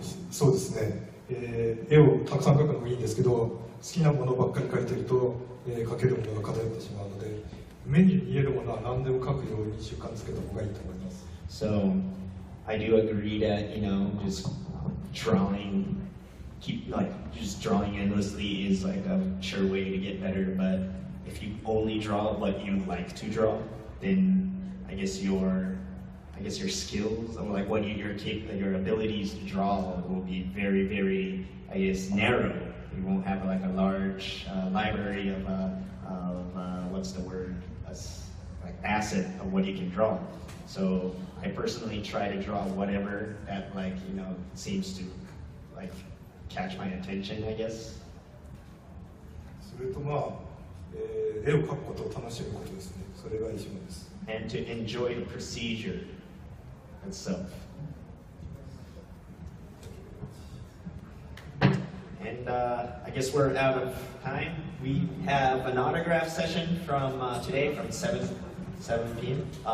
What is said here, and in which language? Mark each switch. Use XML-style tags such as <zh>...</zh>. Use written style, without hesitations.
<ja>そうですね、絵をたくさん描くのもいいんですけど、好きなものばっかり描いてると、描けるものが偏ってしまうので、目に見えるものは何でも描くように習慣つけた方がいいと思います。</ja> <en>So I do agree that just drawing, just drawing endlessly is like a sure way to get better. But if you only draw what you like to draw, then I guess I guess your skills or like what your abilities to draw will be very, very, I guess, narrow. You won't have like a large library of what's the word, like asset of what you can draw. So I personally try to draw whatever that like seems to like catch my attention, I guess.</en> <ja>それとまあ、絵を描くことを楽しむことですね。それが一番です。</ja> <en>And to enjoy the procedure itself. And I guess we're out of time. We have an autograph session from today from 7 p.m.</en>